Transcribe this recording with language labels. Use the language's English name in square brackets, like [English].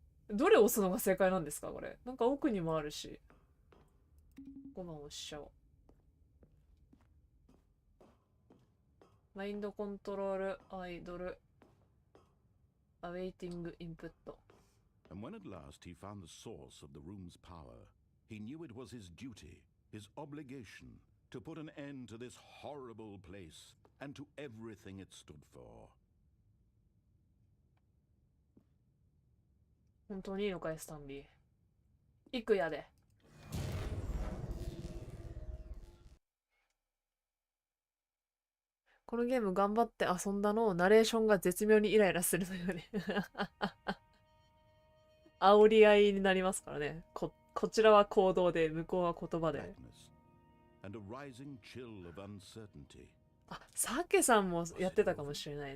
[Japanese] どれ押すのが正解なんですかこれ。なんか奥にもあるし。5番押しちゃおう。マインドコントロール、アイドル、アウェイティングインプット。 [English] And when at last he found the source of the room's power, he knew it was his duty, his obligation, to put an end to this horrible place and to everything it stood for. [Japanese] 本当にいいのかい、スタンリー。行くやで。このゲーム頑張って遊んだのをナレーションが絶妙にイライラするのよね。煽り合いになりますからね。こちらは行動で、向こうは言葉で。 [English] And a rising chill of uncertainty. [Japanese] あ、サケさんもやってたかもしれない。